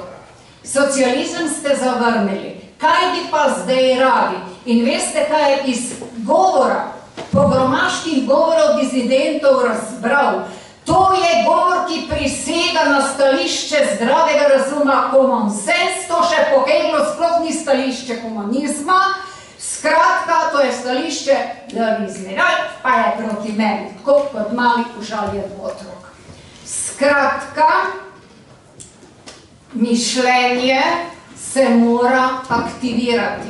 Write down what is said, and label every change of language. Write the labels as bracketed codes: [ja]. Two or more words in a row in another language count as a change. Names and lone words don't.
[sl] Socializem ste zavrnili. Kaj bi pa zdaj radi? In veste, kaj je iz govora, pogromaških govorov disidentov razbral? To je govor, ki prisega na stališče zdravega razuma, [en] common sense, [sl] to še po Hegelu sploh ni stališče humanizma. Skratka, to je stališče, da bi zmeraj, pa je proti meni, kot mali užaljen otrok. Skratka, mišljenje se mora aktivirati.